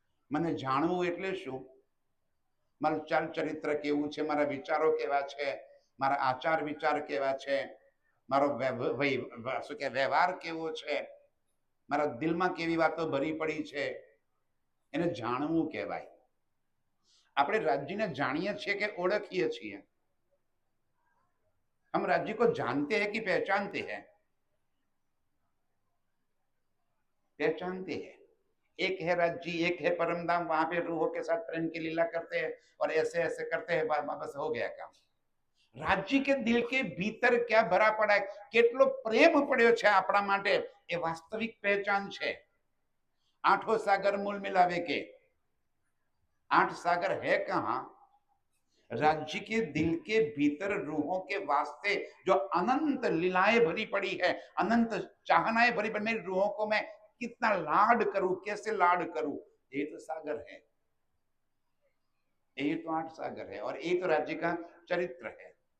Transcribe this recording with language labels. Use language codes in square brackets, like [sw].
[gu] મને જાણવું એટલે શું? મારું ચાલ ચરિત્ર કેવું છે, મારા વિચારો કેવા છે, મારા આચાર વિચાર કેવા છે, મારો શું કે વ્યવહાર કેવો છે, મારા દિલમાં કેવી વાતો ભરી પડી છે, એને જાણવું કહેવાય. આપણે राज्य ने जानिए છીએ કે ઓળખીએ છીએ? [hi] हम राज्य को जानते हैं कि पहचानते हैं? पहचानते हैं. एक है राज्य, एक है परमधाम, वहां पे रूहों के साथ प्रेम की लीला करते हैं और ऐसे ऐसे करते हैं, बस हो गया काम. राज्य के दिल के भीतर क्या भरा पड़ा है, [gu] કેટલો પ્રેમ પડ્યો છે આપણા માટે, એ વાસ્તવિક પહેચાન છે. [hi] आठों सागर मूल मिलावे के 8 सागर है कहां? राज्य के दिल के भीतर रूहों के वास्ते जो अनंत लीलाएं भरी पड़ी है, अनंत चाहनाएं भरी पड़ी, मेरी रूहों को मैं कितना लाड करूं, कैसे लाड करूं, ये तो सागर है, ये तो 8 सागर है, और ये तो राज्य का चरित्र है.